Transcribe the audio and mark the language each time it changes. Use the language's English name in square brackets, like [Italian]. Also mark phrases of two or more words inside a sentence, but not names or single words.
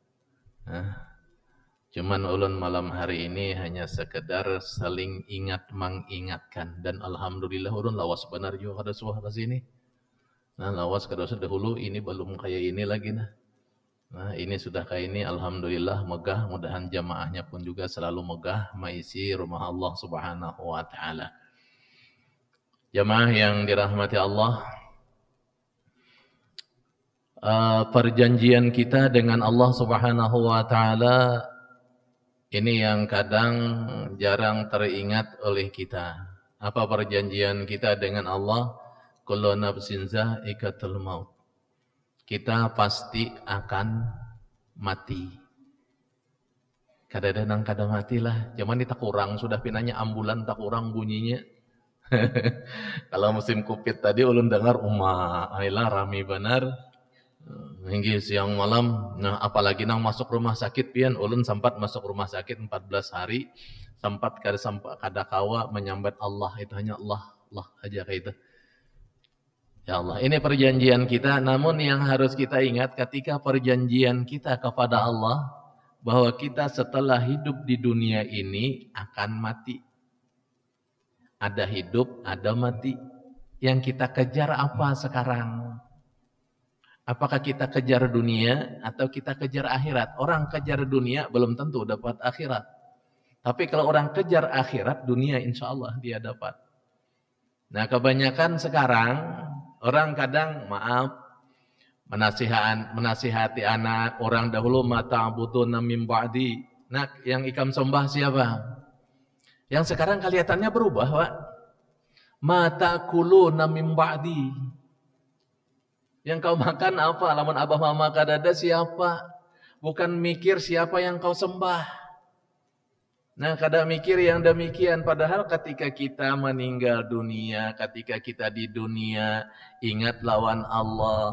[Banjar] Cuman ulun malam hari ini hanya sekedar saling ingat mengingatkan, dan alhamdulillah ulun lawas benar juga kada suah ke sini. Nah, lawas kada usah dahulu, ini belum kayak ini lagi nah. Nah, ini sudah kayak ini, alhamdulillah megah, mudahan jamaahnya pun juga selalu megah maisi rumah Allah [Arabic] سبحانه وتعالى. [Indonesian] Jamaah yang dirahmati Allah, perjanjian kita dengan Allah [Arabic] سبحانه وتعالى [Indonesian] ini yang kadang jarang teringat oleh kita. Apa perjanjian kita dengan Allah? [Arabic] كل نفس ذائقة الموت. [Indonesian] Kita pasti akan mati. [Banjar] Kadang-kadang kada matilah. Cuman ini tak kurang, sudah pinanya ambulan tak kurang bunyinya. Kalau musim kupit tadi ulun dengar ailah rami benar. hingga siang malam. Nah, apalagi nang masuk rumah sakit pian, ulun sempat masuk rumah sakit 14 hari, sempat kada kawa menyambat Allah, itu hanya Allah, Allah aja kayak itu. [Indonesian] Ya Allah, ini perjanjian kita, namun yang harus kita ingat ketika perjanjian kita kepada Allah, bahwa kita setelah hidup di dunia ini akan mati. Ada hidup, ada mati. Yang kita kejar apa sekarang? Apakah kita kejar dunia atau kita kejar akhirat? Orang kejar dunia belum tentu dapat akhirat. Tapi kalau orang kejar akhirat, dunia [Arabic] إن شاء الله [Indonesian] dia dapat. Nah, kebanyakan sekarang orang kadang menasihati anak orang dahulu, [Arabic] ما تعبدون من بعدي. [Banjar] Nah, yang ikam sembah siapa? Yang sekarang kelihatannya berubah, Pak. [Arabic] ما تأكلون من بعدي. [Indonesian] Yang kau makan apa? [Banjar] Lamun abah mama kadada siapa? Bukan mikir siapa yang kau sembah. Nah, kada mikir yang demikian, padahal ketika kita meninggal dunia, ketika kita di dunia, ingat lawan Allah.